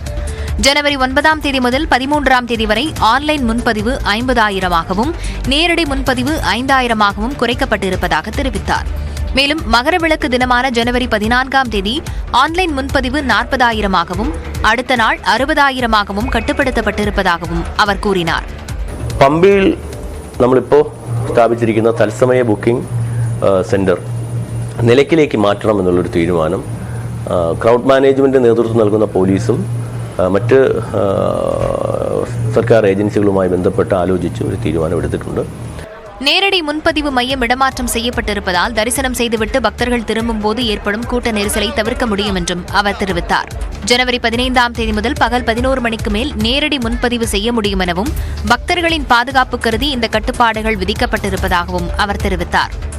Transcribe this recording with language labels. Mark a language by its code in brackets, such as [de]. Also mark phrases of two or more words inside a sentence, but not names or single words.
[ta] ஜனவரி 9ஆம் தேதி முதல் 13ஆம் தேதி வரை ஆன்லைன் முன்பதிவு 50,000ஆகவும் நேரடி முன்பதிவு 5,000ஆகவும் குறைக்கப்பட்டிருப்பதாக தெரிவித்தார். மேலும் மகரவிளக்கு தினமான ஜனவரி 14ஆம் தேதி ஆன்லைன் முன்பதிவு 40,000ஆகவும் அடுத்த நாள் 60,000ஆகவும் கட்டுப்படுத்தப்பட்டிருப்பதாகவும் அவர் கூறினார். [ml] പമ്പയിൽ നമ്മളിപ്പോൾ സ്ഥാപിച്ചിരിക്കുന്ന തത്സമയ ബുക്കിംഗ് സെന്റർ നിലയ്ക്കിലേക്ക് മാറ്റണമെന്നുള്ളൊരു തീരുമാനം ക്രൗഡ് മാനേജ്മെന്റ് നേതൃത്വം നൽകുന്ന പോലീസും മറ്റ് സർക്കാർ ഏജൻസികളുമായി ബന്ധപ്പെട്ട് ആലോചിച്ച് ഒരു തീരുമാനമെടുത്തിട്ടുണ്ട്. [ta] நேரடி முன்பதிவு மையம் இடமாற்றம் செய்யப்பட்டிருப்பதால் தரிசனம் செய்துவிட்டு பக்தர்கள் திரும்பும்போது ஏற்படும் கூட்ட நெரிசலை தவிர்க்க முடியும் என்றும் அவர் தெரிவித்தார். ஜனவரி 15ஆம் தேதி முதல் பகல் 11 மணிக்கு மேல் நேரடி முன்பதிவு செய்ய முடியும் எனவும் பக்தர்களின் பாதுகாப்பு கருதி இந்த கட்டுப்பாடுகள் விதிக்கப்பட்டிருப்பதாகவும் அவர் தெரிவித்தார்.